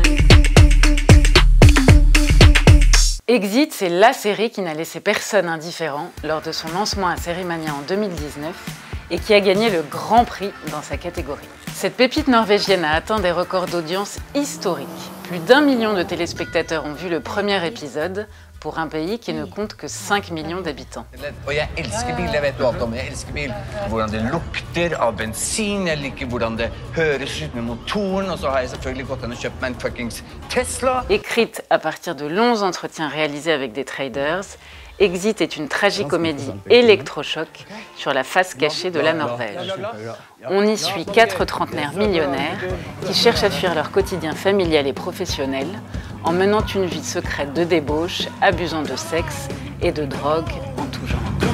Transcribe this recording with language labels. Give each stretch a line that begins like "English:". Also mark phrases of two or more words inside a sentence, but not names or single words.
French: Exit, c'est la série qui n'a laissé personne indifférent lors de son lancement à Sérimania en 2019 et qui a gagné le Grand Prix dans sa catégorie. Cette pépite norvégienne a atteint des records d'audience historiques. Plus d'1 million de téléspectateurs ont vu le premier épisode pour un pays qui ne compte que 5 millions d'habitants.
Norwegian: Og jeg elsker bil, jeg vet du alt om. Jeg elsker bil. Hvordan det lukter av bensin, jeg liker hvordan det høres ut med motoren, og så har jeg selvfølgelig gått an og kjøpt meg en fuckings Tesla.
French: Écrite à partir de longs entretiens réalisés avec des traders, Exit est une tragicomédie électrochoc sur la face cachée de la Norvège. On y suit 4 trentenaires millionnaires qui cherchent à fuir leur quotidien familial et professionnel en menant une vie secrète de débauche, abusant de sexe et de drogue en tout genre.